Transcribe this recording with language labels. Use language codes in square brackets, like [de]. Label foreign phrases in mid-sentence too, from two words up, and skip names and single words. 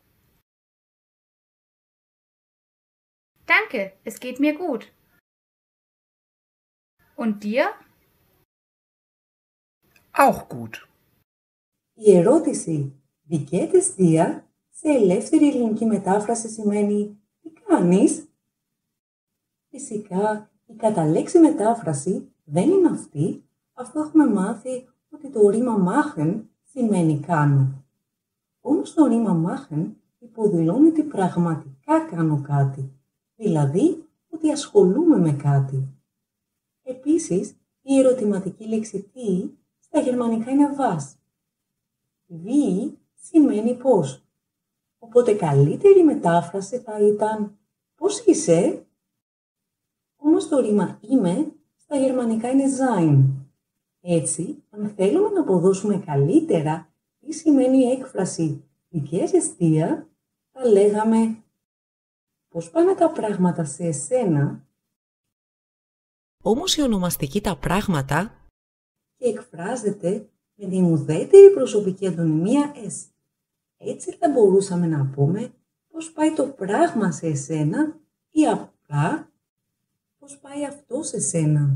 [de] Danke, es geht mir gut. Und dir? Auch gut. [el] Η ερώτηση [de] «Wie geht es dir» [el] σε ελεύθερη ελληνική μετάφραση σημαίνει «Τι κάνεις?» Φυσικά, η καταλέξη μετάφραση δεν είναι αυτή, αφού έχουμε μάθει ότι το ρήμα machen σημαίνει κάνω. Όμως το ρήμα machen υποδηλώνει ότι πραγματικά κάνω κάτι, δηλαδή ότι ασχολούμαι με κάτι. Επίσης, η ερωτηματική λέξη τι στα γερμανικά είναι was. Wie σημαίνει πώς. Οπότε καλύτερη μετάφραση θα ήταν πώς είσαι. Όμως το ρήμα είμαι στα γερμανικά είναι sein. Έτσι, αν θέλουμε να αποδώσουμε καλύτερα τι σημαίνει η έκφραση [de] «Wie geht es dir», [el] θα λέγαμε «Πώς πάνε τα πράγματα σε εσένα?» Όμως η ονομαστική τα πράγματα και εκφράζεται με την ουδέτερη προσωπική αντωνυμία «es». Έτσι θα μπορούσαμε να πούμε πώς πάει το πράγμα σε εσένα ή απλά πώς πάει αυτό σε σένα.